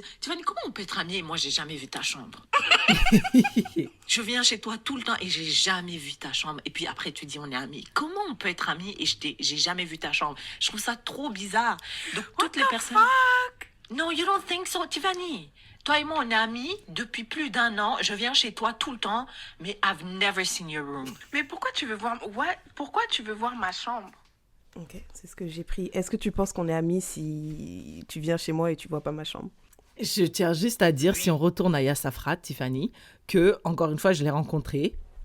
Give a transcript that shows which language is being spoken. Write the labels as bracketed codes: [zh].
[fr] Tiffany, comment on peut être amis et moi j'ai jamais vu ta chambre? Je viens chez toi tout le temps et j'ai jamais vu ta chambre. Et puis après tu dis on est amis. Comment on peut être amis et j'ai jamais vu ta chambre? Je trouve ça trop bizarre. Donc toutes les personnes... [en] No, you don't think so, Tiffany? [fr] Toi et moi, on est amis depuis plus d'1 an. Je viens chez toi tout le temps, mais [en] I've never seen your room. [fr] Mais pourquoi tu veux voir ma chambre? Ok, c'est ce que j'ai pris. Est-ce que tu penses qu'on est amis si tu viens chez moi et tu vois pas ma chambre? Je tiens juste à dire, si on retourne à Yassafrat, Tiffany, que, encore une fois, je l'ai rencontrée.